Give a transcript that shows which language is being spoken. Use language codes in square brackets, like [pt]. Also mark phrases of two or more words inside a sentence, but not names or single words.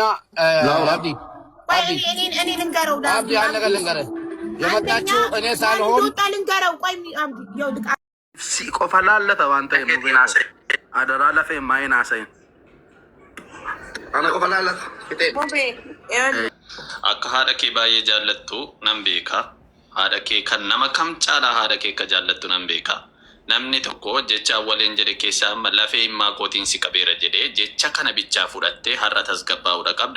[am] አብዲ እኔ ልንገረው አብዲ አንድ ነገር ልንገርህ። የመጣችው እኔ ሳልሆን ልንገረው። ቆይ አብዲ ይኸውልህ ሲቆፈላለተ ዋንተ ሙቤናሰ አደራ ለፈ ማይናሰ አነ ቆፈላለተ [om] akka haadha kee baay'ee jaallattu nan beeka. Haadha kee kan nama kam caalaa haadha kee akka jaallattu nan beeka. Namni tokko jecha waliin jedhe keessaa amma lafee himmaa kootiin si qabeera jedhee jecha kana bichaa fudhattee har'a tasgabbaa'uudha qabda.